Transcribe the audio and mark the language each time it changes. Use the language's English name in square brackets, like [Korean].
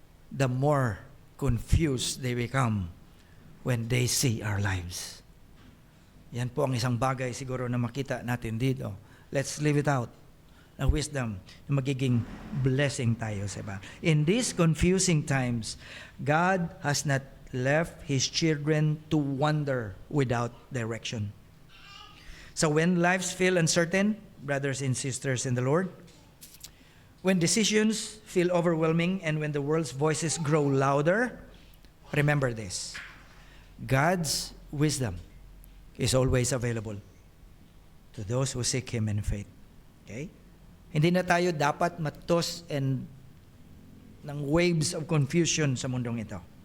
[English] The more confused they become when they see our lives. [Filipino] Yan po ang isang bagay siguro na makita natin dito. [English] Let's live it out. [Filipino] Ang wisdom na magiging blessing tayo sa iba. [English] In these confusing times, God has not left His children to wander without direction. So when lives feel uncertain, brothers and sisters in the Lord, when decisions feel overwhelming and when the world's voices grow louder, remember this. God's wisdom is always available to those who seek Him in faith. Okay? [Filipino] Hindi na tayo dapat matos ng [English] waves of confusion [Filipino] sa mundong ito.